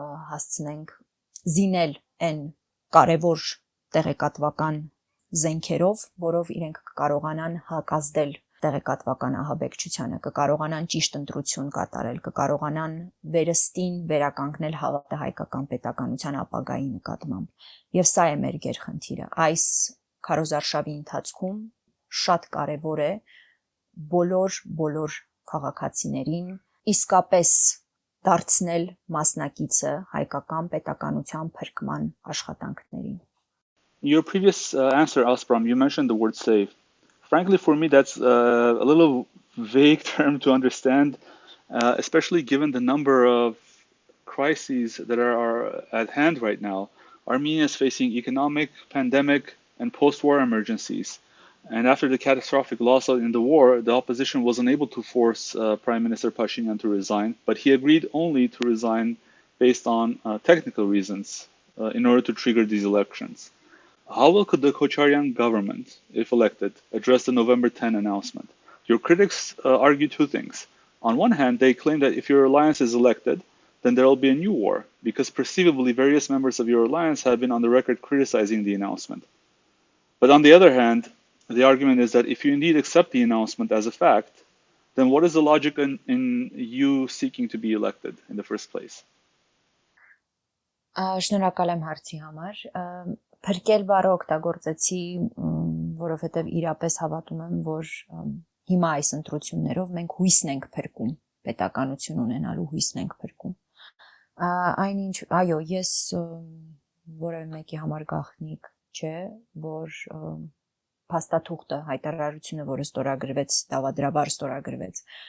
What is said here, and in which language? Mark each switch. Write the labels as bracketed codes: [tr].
[hy] հասցնենք զինել այն կարևոր տեղեկատվական զենքերով, որով իրենք կկարողանան հակազդել տեղեկատվական ահաբեկչությանը, կկարողանան ճիշտ ընտրություն կատարել, կկարողանան վերստին վերականգնել հավատը հայկական պետականության ապագայի նկատմամբ։ Եվ սա է մեր գերխնդիրը։ Այս քարոզարշավի ընթացքում շատ կարևոր է բոլոր քաղաքացիներին իսկապես դարձնել մասնակիցը հայկական պետականության փրկման աշխատանքներին։ [en] In your previous answer, Aspram, you mentioned the word save. Frankly, for me, that's a little vague term to understand, especially given the number of crises that are at hand right now. Armenia is facing economic, pandemic, and post-war emergencies. And after the catastrophic loss in the war, the opposition was unable to force Prime Minister Pashinyan to resign, but he agreed only to resign based on technical reasons in order to trigger these elections. How well could the Kocharyan government, if elected, address the November 10 announcement? Your critics argue two things. On one hand, they claim that if your alliance is elected, then there will be a new war, because perceivably various members of your alliance have been on the record criticizing the announcement. But on the other hand, the argument is that if you indeed accept the announcement as a fact, then what is the logic in you seeking to be elected in the first place? [hy] Շնորհակալ եմ հարցի համար։ Փրկել բառը օգտագործեցի, որովհետև իրապես հավատում եմ, որ հիմա այս ընտրություններով մենք հույսն ենք փրկում, պետականություն ունենալու հույսն ենք փրկում։ Այնինչ, այո, ես որևէ մեկի համար գաղտնիք չէ, որ փաստաթուղթը, հայտարարությունը, որը ստորագրվեց, դավադրաբար ստորագրվեց